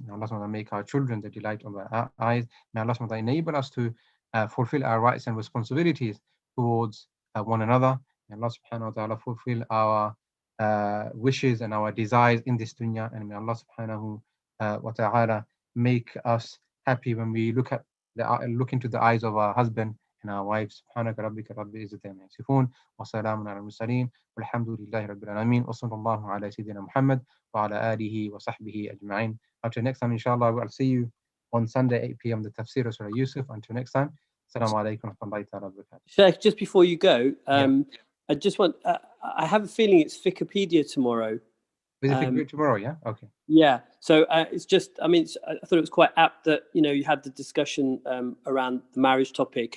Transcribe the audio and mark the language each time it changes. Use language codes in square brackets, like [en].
[en] May Allah subhanahu wa ta'ala make our children the delight of our eyes. May Allah subhanahu wa ta'ala enable us to fulfill our rights and responsibilities towards one another. May Allah subhanahu wa ta'ala fulfill our wishes and our desires in this dunya. And may Allah subhanahu wa ta'ala make us happy when we look into the eyes of our husband and our wives. [ar] سبحانك ربك رب العزة عما يصفون وسلام على المرسلين والحمد لله رب العالمين وصلى الله على سيدنا محمد وعلى آله وصحبه أجمعين. [en] Until next time, inshallah, I'll see you on Sunday, 8 p.m. the Tafsir of Surah Yusuf. Until next time, Assalamu alaikum wa rahmatullahi wa barakatuh. Sheikh, just before you go, I just want, I have a feeling it's Wikipedia tomorrow. Is it tomorrow? Yeah. Okay. Yeah. So it's just, I thought it was quite apt that, you had the discussion around the marriage topic.